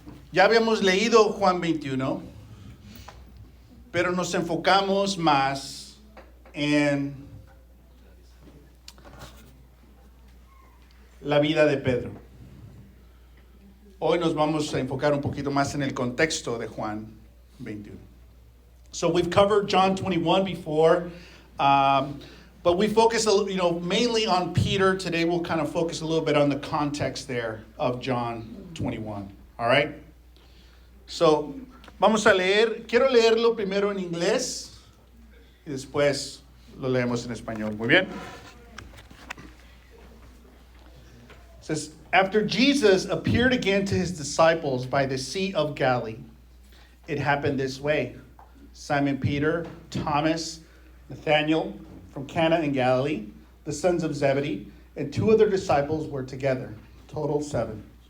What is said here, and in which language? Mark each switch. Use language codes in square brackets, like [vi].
[es] Ya habíamos leído Juan 21, pero nos enfocamos más en la vida de Pedro. Hoy nos vamos a enfocar un poquito más en el contexto de Juan 21. [en] So we've covered John 21 before, but we focus, mainly on Peter. Today we'll kind of focus a little bit on the context there of John 21. All right? So, [es] vamos a leer. Quiero leerlo primero en inglés y después lo leemos en español. Muy bien. [en] It says, after Jesus appeared again to his disciples by the Sea of Galilee, it happened this way. Simon Peter, Thomas, Nathanael from Cana in Galilee, the sons of Zebedee, and 2 other disciples were together, total 7.